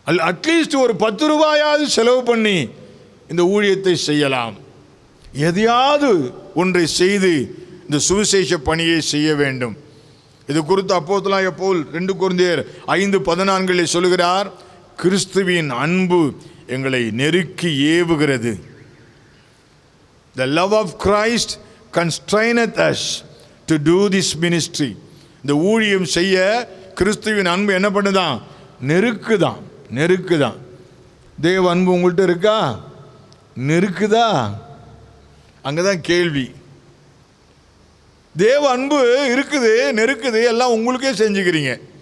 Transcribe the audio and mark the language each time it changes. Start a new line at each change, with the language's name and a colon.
Tamil: At least ஒரு 10 ரூபாயாவது செலவு பண்ணி இந்த ஊழியத்தை செய்யலாம். எதையாவது ஒன்றை செய்து இந்த சுவிசேஷ பணியை செய்ய வேண்டும். இது குறித்து அப்போஸ்தலனாகிய பவுல் 2 கொரிந்தியர் 5:14 சொல்கிறார், கிறிஸ்துவின் அன்பு எங்களை நெருக்கி ஏவுகிறது.
English: The love of Christ constraineth us to do this ministry.
Tamil: இந்த ஊழியம் செய்ய கிறிஸ்துவின் அன்பு என்ன பண்ணுதான்? நெருக்குதான். தேவ அன்பு உங்கள்கிட்ட இருக்கா? நெருக்குதா? அங்கதான் கேள்வி. தேவ அன்பு இருக்குது, நெருக்குது, எல்லாம் உங்களுக்கே செஞ்சுக்கிறீங்க.